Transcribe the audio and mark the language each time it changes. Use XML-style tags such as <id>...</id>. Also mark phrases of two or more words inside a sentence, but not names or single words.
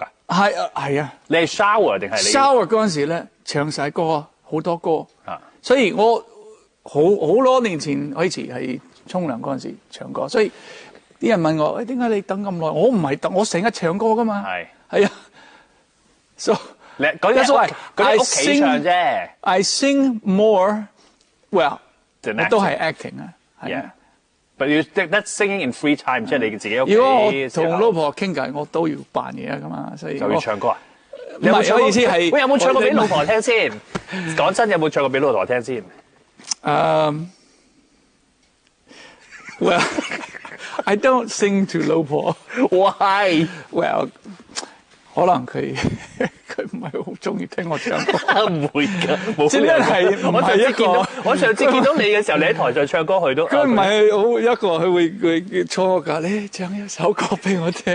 <yue>係啊，你係 shower 定係你 shower 嗰陣時咧唱晒歌好多歌啊，所以我好多年前開始係沖涼嗰陣時唱歌，所以啲人問我點解你等咁耐？我唔係等，我成日唱歌噶嘛，係啊 ，so。</yue> <en>That's why I sing more. Well，</en> <yue>我都係 acting 啊，係啊。</yue> <en>But you that's singing in free time，</en> <yue>即係你自己屋企。如果我同老婆傾偈，我都要扮嘢啊嘛，所以就要唱歌啊。唔係，我意思係，喂，有冇唱過俾老婆聽先？講真，有冇唱過俾老婆聽先</yue> <en>？Well, I don't sing to 老婆。 Why? Well，</en> <yue>可能佢唔係好中意聽我唱歌，唔會㗎，真係唔係一個。我上次見到你嘅時候，你喺台上唱歌，佢都佢唔係好一個，佢坐我隔離唱一首歌俾我聽。</yue>